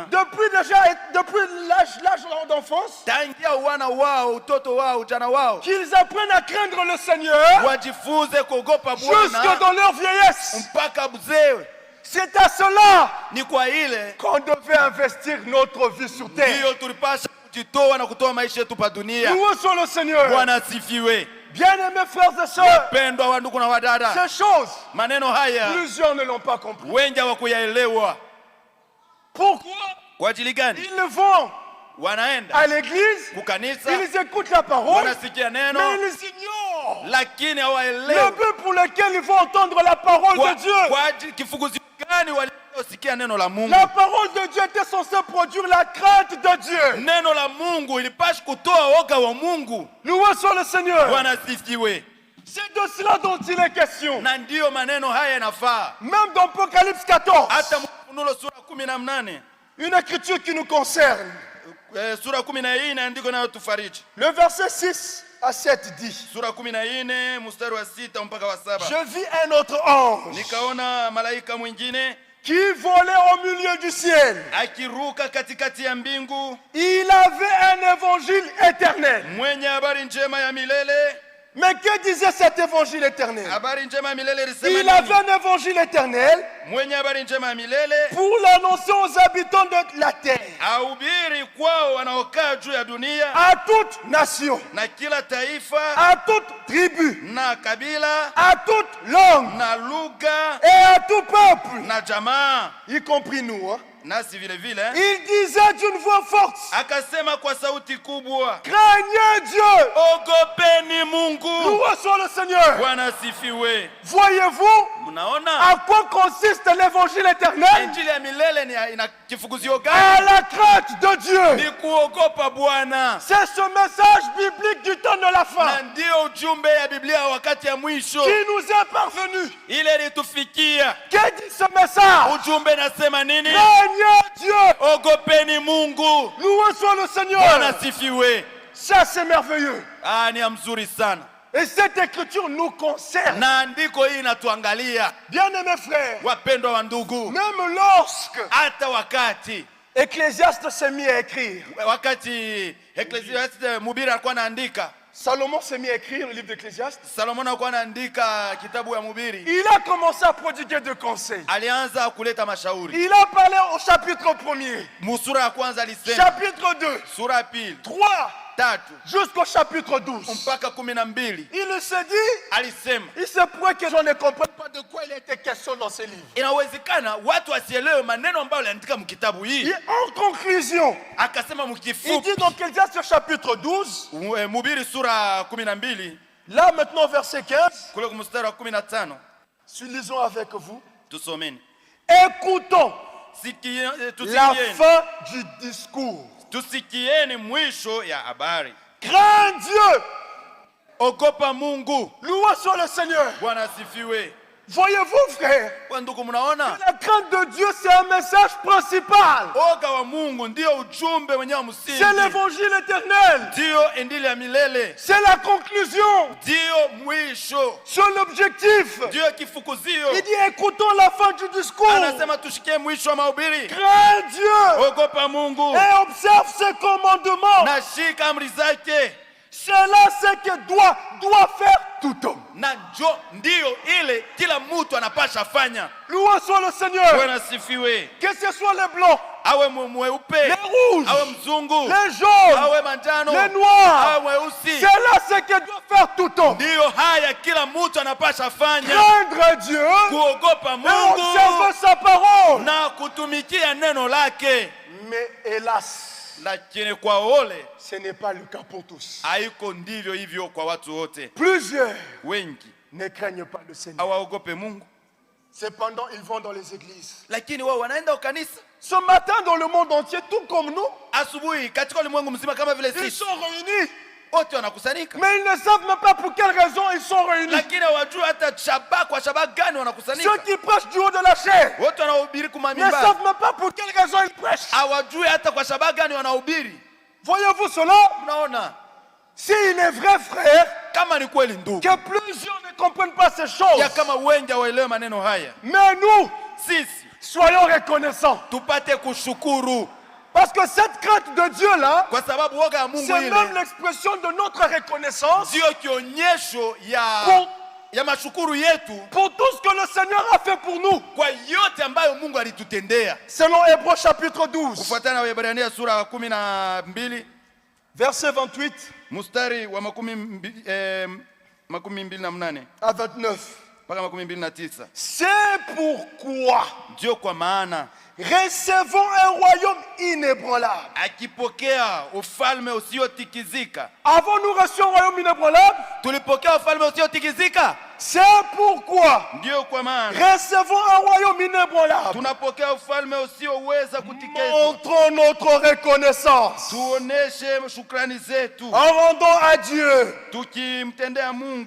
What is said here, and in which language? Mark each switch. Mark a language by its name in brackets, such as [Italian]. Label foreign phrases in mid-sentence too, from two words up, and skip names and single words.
[French] depuis l'âge d'enfance, [Swahili] tangia wana wao, utoto wao, ujana wao, [French] qu'ils apprennent à craindre le Seigneur [Swahili] wajifunze kuogopa [French] jusque [Swahili] Bwana [French] dans leur vieillesse. [Swahili] mpaka mzee. [French] C'est à cela [Swahili] Ni kwa ile [French] qu'on devait investir notre vie sur terre. [Swahili] ndiyo tulipasha kujitoa na kutoa maisha yetu pa dunia. [French] Loué soit le Seigneur. [Swahili] Bwana sifiwe. [French] Bien-aimés frères et sœurs, [Swahili] Pendwa wa ndugu na wadada, [French] ces choses, [Swahili] maneno haya [French] plusieurs ne l'ont pas compris. [Swahili] wengi hawakuyaelewa. [French] Pourquoi? [Swahili] Kwa ajili gani? [French] Ils vont [Swahili] Wanaenda [French] à l'église, [Swahili] kukanisa, [French] ils écoutent la parole, [Swahili] wanasikia neno, [French] mais ils ignorent [Swahili] lakini [French] le [Swahili] hawaelewi [French] but pour lequel ils vont entendre la parole [Swahili] kwa [French] de Dieu. [Swahili] ajili kifukuzio gani waliosikia neno la Mungu. [French] La parole de Dieu était censée produire la crainte de Dieu. [Swahili] Neno la Mungu ilipasha kutoa woga wa Mungu. [French] Loué soit le Seigneur. [Swahili] Bwana sifiwe. [French] C'est de cela dont il est question. [Swahili] Na ndiyo maneno haya yanafaa. [French] Même dans Apocalypse 14, [Swahili] Hata Ufunuo sura 18, [French] une écriture qui nous concerne. [Swahili] sura 14 andiko nayo tufariji. [French] Le verset 6 à 7 dit, [Swahili] Sura 14 mstari wa 6 mpaka wa 7. [French] je vis un autre ange [Swahili] Nikaona malaika mwingine [French] qui volait au milieu du ciel. [Swahili] akiruka katikati ya mbingu, [French] Il avait un évangile éternel. [Swahili] mwenye habari njema ya milele. [French] Mais que disait cet évangile éternel? [Swahili] Habari njema ya milele ilisema [French] Il [Swahili] nini? [French] avait un évangile éternel [Swahili] Mwenye habari njema ya milele [French] pour l'annoncer aux habitants de la terre, [Swahili] ahubiri kwao wanaokaa juu ya dunia, [French] à toute nation, [Swahili] na kila taifa [French] à toute tribu, [Swahili] na kabila [French] à toute langue [Swahili] na lugha [French] et à tout peuple, [Swahili] na jamaa, [French] y compris nous. Hein? [Swahili] nasi vile vile. [French] Il disait d'une voix forte, [Swahili] Akasema kwa sauti kubwa, [French] craignez Dieu, [Swahili] ogopeni Mungu. [French] loué soit le Seigneur. [Swahili] Bwana sifiwe. [French] Voyez-vous [Swahili] Mnaona [French] à quoi consiste l'évangile éternel? [Swahili] injili ya milele ina kifukuzio [French] À [Swahili] gani? [French] la crainte de Dieu. [Swahili] Ni kuogopa Bwana. [French] C'est ce message biblique du temps de la [Swahili] Na [French] fin [Swahili] ndio ujumbe ya Biblia wakati ya mwisho [French] qui nous est parvenu. [Swahili] ile ilitufikia. [French] Que dit ce message? [Swahili] Ujumbe nasema nini? [French] Craignez Dieu. [Swahili] Ogopeni Mungu. [French] Loué soit le [Swahili] Bwana [French] Seigneur. [Swahili] sifiwe. [French] Ça c'est merveilleux. [Swahili] Ni ya mzuri sana. [French] Et cette écriture nous concerne. [Swahili] Na andiko hii inatuangalia, [French] Bien-aimés frères, [Swahili] wapendwa wa ndugu. [French] même lorsque [Swahili] Hata wakati [French] Ecclésiaste s'est mis à écrire, [Swahili] Ecclesiastes mhubiri alikuwa anaandika, [French] Salomon s'est mis à écrire le livre d'Ecclésiaste, [Swahili] Salomon alikuwa anaandika kitabu ya mhubiri, [French] il a commencé à prodiguer des conseils. [Swahili] alianza kuleta mashauri. [French] Il a parlé au chapitre 1er, [Swahili] Musura ya kwanza alisema, [French] chapitre 2, [Swahili] sura ya pili, [French] 3, [Swahili] 3 [French] jusqu'au chapitre 12. [Swahili] mpaka 12. [French] Il se dit, [Swahili] Alisema [French] il se pourrait que je ne comprenne pas de quoi il était question dans ce livre. [Swahili] inawezekana watu wasielewe maneno ambayo aliandika mkitabu hii. [French] Et en conclusion, [Swahili] Akasema [French] il [Swahili] mkifupi, [French] dit dans Ecclésiaste chapitre 12, [Swahili] Mhubiri sura 12 [French] là maintenant verset 15, [Swahili] kule kumstari wa 15, [French] lisons avec vous. [Swahili] tusomeni. [French] Écoutons la [Swahili] Tusikieni, [French] fin du discours. [Swahili] tusikieni mwisho ya habari. [French] Crains Dieu, [Swahili] Ogopa Mungu. [French] louez soit le Seigneur. [Swahili] Bwana asifiwe. [French] Voyez-vous, frère, [Swahili] Kwa ndugu, mnaona [French] la crainte de Dieu, c'est un message principal. [Swahili] oga wa Mungu ndio ujumbe wenyewe wa msingi, [French] C'est l'évangile éternel. [Swahili] ndio injili ya milele, [French] C'est la conclusion. [Swahili] ndio mwisho, [French] C'est l'objectif. [Swahili] ndio kifukuzio. [French] Il dit, écoutons la fin du discours. [Swahili] Anasema tushikie mwisho wa mahubiri. [French] Crains Dieu [Swahili] Ogopa Mungu [French] et observe ses commandements. [Swahili] na shika amri zake, [French] C'est là ce que doit faire tout homme. [Swahili] na ndio ile kila mtu anapasha fanya. [French] Loué soit le Seigneur. [Swahili] Bwana asifiwe. [French] Que ce soit les blancs, [Swahili] Awe mweupe, [French] les rouges, [Swahili] awe mzungu, [French] les jaunes, [Swahili] awe manjano, [French] les noirs. [Swahili] awe mweusi, [French] C'est là ce que doit faire tout homme. [Swahili] ndio haya kila mtu anapasha fanya. [French] Craindre Dieu [Swahili] Kuogopa [French] et [Swahili] Mungu [French] observer sa parole. [Swahili] na kutumikia neno lake. [French] Mais hélas, [Swahili] Lakini kwa ole [French] ce n'est pas le cas pour tous. [Swahili] haiko ndivyo hivyo kwa watu wote. [French] Plusieurs [Swahili] Wengi [French] ne craignent pas le Seigneur. [Swahili] hawaogope Mungu, [French] Cependant, ils vont dans les églises. [Swahili] lakini wao wanaenda kanisa [French] Ce matin, dans le monde entier, tout comme nous, [Swahili] asubuhi katika ulimwengu mzima kama vile [French] ils [Swahili] sisi, [French] sont réunis. [Swahili] wote wanakusanyika, [French] Mais ils ne savent même pas pour quelle raison ils sont réunis. [Swahili] lakini hawajui hata kwa shabaha gani wanakusanyika. [French] Ceux qui prêchent du haut de la chair [Swahili] Wote wanaohubiri [French] ne [Swahili] kumamimba [French] savent même pas pour quelle raison ils prêchent. [Swahili] hawajui hata kwa shabaha gani wanahubiri. [French] Voyez-vous cela? [Swahili] Mnaona [French] S'il est vrai, frère, [Swahili] kama ni kweli ndugu, [French] que plusieurs ne comprennent pas ces [Swahili] ya [French] choses, [Swahili] kama wengi hawaelewe maneno haya, [French] mais nous, [Swahili] sisi [French] soyons reconnaissants. [Swahili] tupate kushukuru, [French] Parce que cette crainte de Dieu-là, [Swahili] kwa sababu woga ya Mungu [French] c'est [Swahili] ile [French] même l'expression de notre reconnaissance [Swahili] ndio kionyesho ya mashukuru yetu [French] pour tout ce que le Seigneur a fait pour nous. [Swahili] kwa yote ambayo Mungu alitutendea. [French] Selon Hébreux chapitre 12, [Swahili] Kufuatana na Waebrania sura ya 12 [French] verset 28 [Swahili] mstari wa 28 [French] à 29. [Swahili] mpaka 29. [French] C'est pourquoi [Swahili] Ndio kwa maana [French] recevons un royaume inébranlable. [Swahili] akipokea ufalme usiotikizika. [French] Avons-nous reçu un royaume inébranlable? [Swahili] Tulipokea ufalme usiotikizika. [French] C'est pourquoi [Swahili] Ndio kwa maana [French] recevons un royaume inébranlable. [Swahili] tunapokea ufalme usioweza kutikizwa. [French] Montrons notre reconnaissance [Swahili] Tuoneshe shukrani zetu, [French] en rendant à Dieu [Swahili] tukimtendea Mungu,